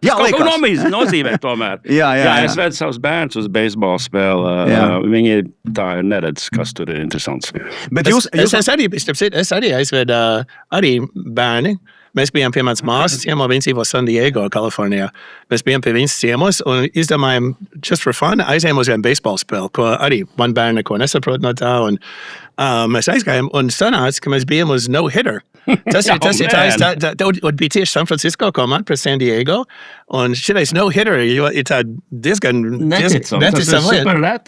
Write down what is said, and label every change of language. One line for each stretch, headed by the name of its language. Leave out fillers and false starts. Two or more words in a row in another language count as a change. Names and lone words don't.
Latvian: Tas kaut ko nozīmē tomēr. Jā, es vedu savus bērnus uz beisbola spēli. Viņi tā neredz, kas tur ir interesants. Bet es arī aizvedu arī bērni. Mēs bijām pie manas māsas ciemos, viņa dzīvo San Diego, Kalifornijā. Mēs bijām pie viņas ciemos un izdomājām,
English: just for fun,
Latvian: aizējām uz vienu beisbola spēli, ko arī man bērni neko nesaprot no tā. Un, mēs aizgājām un sanāca, ka mēs bijām uz no-hitter. Tas bija tieši San Francisco komanda pret San Diego. Un šitais no-hitter ir tā diezgan neticam lieta.